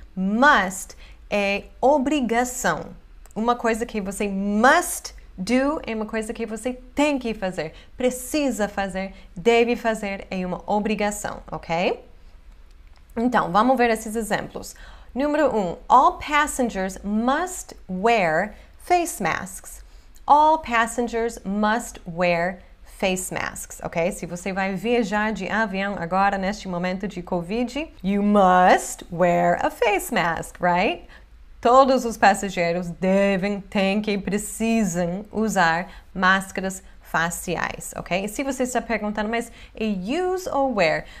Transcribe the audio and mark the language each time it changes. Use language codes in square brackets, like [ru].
[pt] Must é obrigação. Uma coisa que você must do é uma coisa que você tem que fazer, precisa fazer, deve fazer, é uma obrigação, ok? Então, vamos ver esses exemplos. Número 1. [en] All passengers must wear face masks. All passengers must wear face masks, ok? [pt] Se você vai viajar de avião agora, neste momento de Covid, [en] you must wear a face mask, right? [pt] Todos os passageiros têm que precisam usar máscaras faciais, ok? E se você está perguntando, mas é use ou wear?